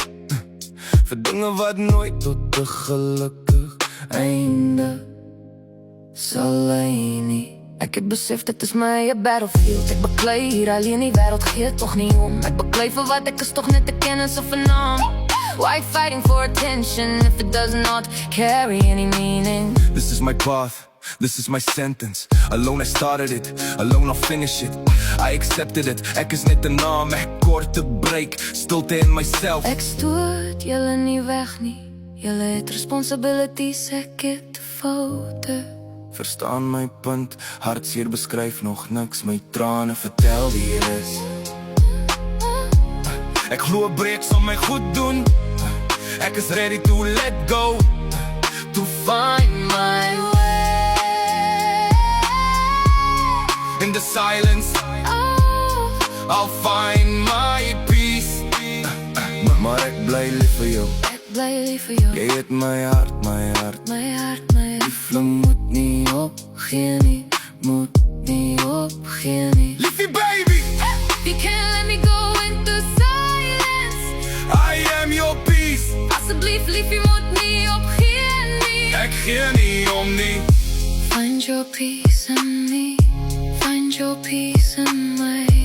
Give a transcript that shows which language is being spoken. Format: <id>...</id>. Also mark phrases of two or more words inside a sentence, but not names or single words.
<af>Vir dinge wat nooit tot 'n gelukkig einde sal lei nie. Ek het besef dit is my eie battlefield. Ek baklei hier alleen, die wêreld gee tog nie om. Ek baklei vir wat ek is, tog net 'n kennis of 'n naam.</af> <en>Why fighting for attention if it does not carry any meaning? This is my path, this is my sentence. Alone I started it, alone I'll finish it. I accepted it,</en> <af>ek is net 'n naam. Ek kort te break, stilte in myself. Ek stoot julle nie weg nie. Julle het responsibilities, ek het foute. Verstaan my punt, hartseer beskryf nog niks. My trane vertel wie hier is. Ek glo breek sal my goed doen.</af> <en>Ek is ready to let go, to find my way. In the silence, I'll find my peace.</en> <af>Maar ek bly lief vir jou. Ek bly lief vir jou. Jy het my hart, my hart, my hart, my hart. Liefling moet nie opgee nie, moet nie opgee nie.</af> <en>Liefie baby, you can't let me go into silence. I am your peace.</en> <af>Asseblief liefie moet nie opgee nie. Ek gee nie om nie.</af> <en>Find your peace in me, find your peace in my</en>